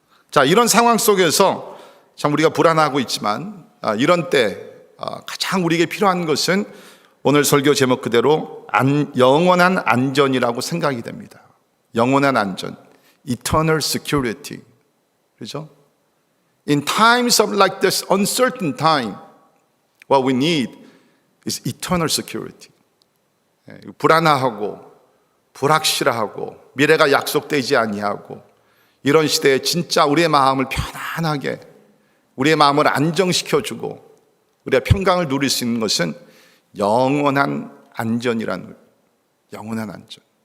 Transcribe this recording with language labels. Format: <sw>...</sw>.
<ko>자, 이런 상황 속에서 참 우리가 불안하고 있지만 이런 때 가장 우리에게 필요한 것은 오늘 설교 제목 그대로 영원한 안전이라고 생각이 됩니다. 영원한 안전,</ko> <en>eternal security.</en> <ko>그렇죠?</ko> <en>In times of like this uncertain time, what we need is eternal security.</en> <ko>불안하고 불확실하고 미래가 약속되지 아니하고 이런 시대에 진짜 우리의 마음을 편안하게 우리의 마음을 안정시켜주고 우리가 평강을 누릴 수 있는 것은 영원한 안전이라는 거예요. 영원한 안전.</ko>